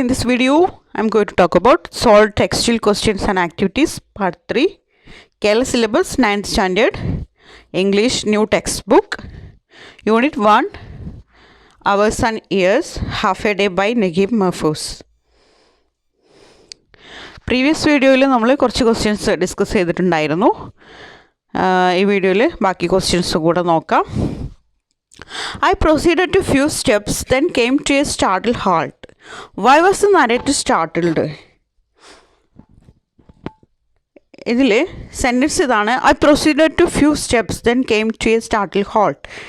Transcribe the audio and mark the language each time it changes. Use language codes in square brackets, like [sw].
[en] In this video, I am going to talk about solved textual questions and activities, part 3, Kerala syllabus, 9th standard, English new textbook, unit 1, Hours and Years, half a day by Naguib Mahfouz. [ml] Previous വീഡിയോയിൽ നമ്മൾ കുറച്ച് questions discuss ചെയ്തിട്ടുണ്ടായിരുന്നു. ഈ വീഡിയോയിൽ ബാക്കി questions കൂടെ നോക്കാം. [en] I proceeded to few steps, then came to a startled halt. Why was the narrator startled? [ml] ഇതിൽ സെൻറ്റൻസ് ഇതാണ്. [en] I proceeded to few steps, then came to a startled halt.